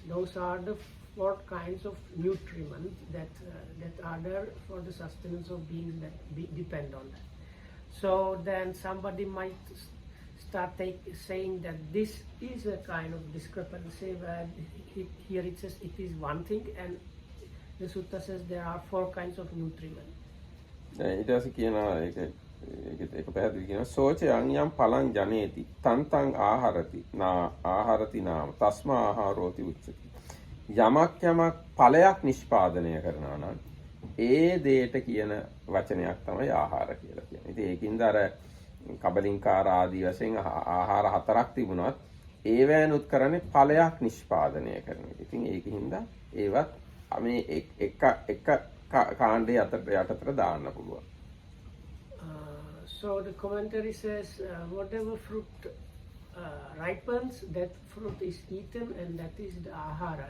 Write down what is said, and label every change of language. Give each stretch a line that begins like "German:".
English: Those are the 4 kinds of nutriment that are there for the sustenance of beings that depend on that. So then somebody might start saying that this is a kind of discrepancy where here it says it is one thing and the sutta says there are 4 kinds of nutriment.
Sinhala: ඊට පස්සේ කියනවා ඒක පැහැදිලි කියනවා
Pali: සෝච යම් පලං ජනේති තන්තං ආහාරති ආහාරති නාම තස්මා ආහාරෝති උච්චති.
Sinhala: යමක් ඵලයක් නිෂ්පාදනය කරනවා නම් ඒ දෙයට කියන වචනයක් තමයි ආහාර කියලා කියන්නේ. ඉතින් ඒකින්ද අර කබලින්කාර ආදී වශයෙන් ආහාර 4ක් තිබුණත් ඒවැනුත් කරන්නේ ඵලයක් නිෂ්පාදනය කරන එක. ඉතින් ඒකින්ද ඒවත් මේ එක කාණ්ඩේ යටතට දාන්න පුළුවන්.
English: So the commentary says whatever fruit ripens, that fruit is eaten and that is the ahara.